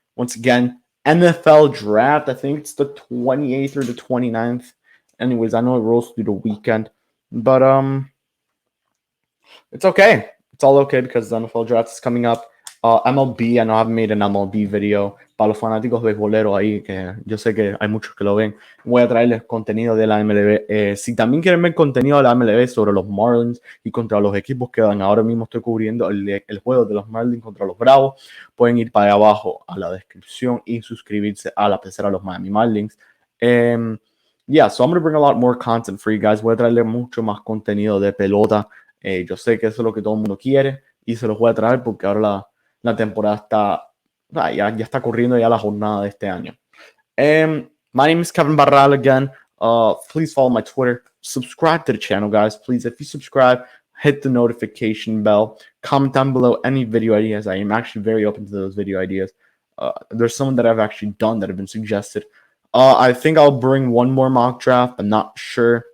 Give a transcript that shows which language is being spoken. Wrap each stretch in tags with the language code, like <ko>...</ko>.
<en>Once again, NFL draft, I think it's the 28th or the 29th. Anyways, I know it rolls through the weekend, but it's okay. It's all okay because the NFL draft is coming up. MLB, I know I haven't made an MLB video.</en> <es>Para los fanáticos beisboleros ahí, que yo sé que hay muchos que lo ven, voy a traerles contenido de la MLB. Si también quieren ver contenido de la MLB sobre los Marlins y contra los equipos que van, ahora mismo estoy cubriendo el juego de los Marlins contra los Bravos, pueden ir para abajo a la descripción y suscribirse a la pecera de los Miami Marlins.</es> <en>Yeah, so I'm going to bring a lot more content for you guys.</en> <es>Voy a traerles mucho más contenido de pelota. Yo sé que eso es lo que todo el mundo quiere y se los voy a traer porque ahora la temporada está, ya está corriendo ya la jornada de este año.</es> <en>My name is Kevin Barral again. Please follow my Twitter. Subscribe to the channel, guys. Please, if you subscribe, hit the notification bell. Comment down below any video ideas. I am actually very open to those video ideas. There's some that I've actually done that have been suggested. I think I'll bring one more mock draft. I'm not sure.</en>